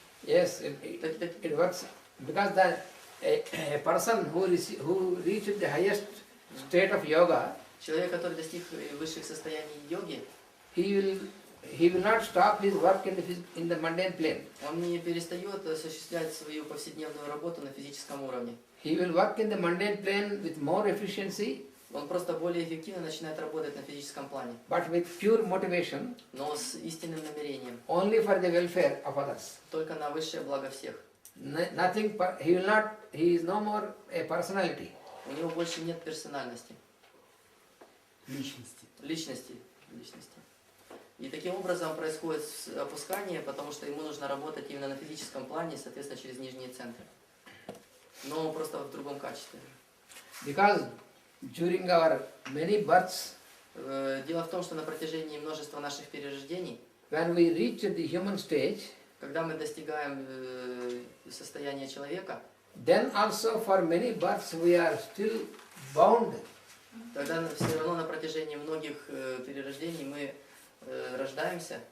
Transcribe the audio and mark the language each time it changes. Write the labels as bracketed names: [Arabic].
[English] Yes, it works because a person who reaches the highest state of yoga, [Russian] Человек, который достиг высших состояний йоги, [English] he will not stop his work in the mundane plane. [Russian] он не перестает осуществлять свою повседневную работу на физическом уровне. [English] He will work in the mundane plane with more efficiency, [Russian] Он просто более эффективно начинает работать на физическом плане, [English] but with pure motivation, [Russian] но с истинным намерением, [English] only for the welfare of others. [Russian] только на высшее благо всех. [English] Nothing. He is no more a personality. [Russian] У него больше нет персональности, личности. И таким образом происходит опускание, потому что ему нужно работать именно на физическом плане, соответственно, через нижние центры. Но просто в другом качестве. [English] Because during our many births, [Russian] Дело в том, что на протяжении множества наших перерождений, [English] when we reach the human stage, [Russian] когда мы достигаем состояния человека, [English] then also for many births we are still bound. [Russian] тогда все равно на протяжении многих перерождений мы рождаемся